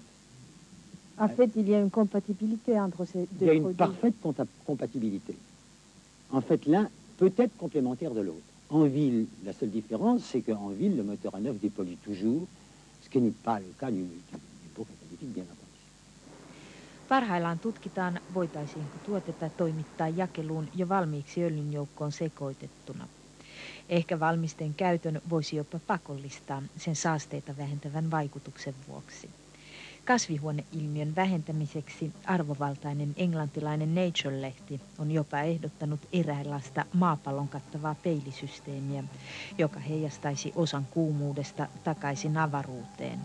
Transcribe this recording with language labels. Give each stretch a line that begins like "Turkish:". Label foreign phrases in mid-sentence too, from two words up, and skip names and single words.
French: En fait, il y a une compatibilité entre ces deux produits. Il y a une parfaite compatibilité. En fait, l'un peut être complémentaire de l'autre. En ville, la seule différence, c'est qu'en ville, le moteur à neuf dépollue toujours, ce qui n'est pas le cas du pot catalytique, bien entendu.
Finnish: Parhaillaan tutkitaan, voitaisiinko tuotetta toimittaa jakeluun jo valmiiksi öljyn joukkoon sekoitettuna. Ehkä valmisteen käytön voisi jopa pakollistaa sen saasteita vähentävän vaikutuksen vuoksi. Kasvihuoneilmiön vähentämiseksi arvovaltainen englantilainen Nature-lehti on jopa ehdottanut eräänlaista maapallon kattavaa peilisysteemiä, joka heijastaisi osan kuumuudesta takaisin avaruuteen.